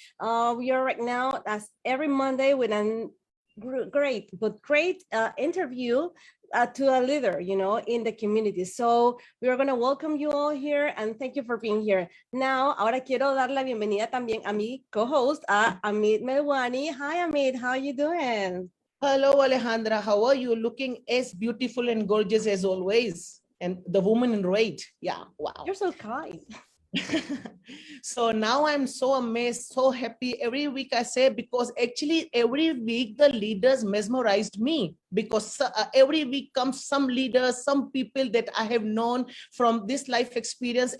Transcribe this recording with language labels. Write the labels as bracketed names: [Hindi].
[English] We are right now, as every Monday, with a great interview to a leader, in the community. So we are going to welcome you all here and thank you for being here. [Spanish] Now, ahora quiero dar la bienvenida también a mi co-host, a Amit Melwani. [English] Hi, Amit. How are you doing? Hello, Alejandra. How are you? Looking as beautiful and gorgeous as always. And the woman in red. Yeah, wow. You're so kind. So now I'm so amazed, so happy. Every week I say, because actually every week the leaders mesmerized me, because every week comes some leaders, some people that I have known from this life experience.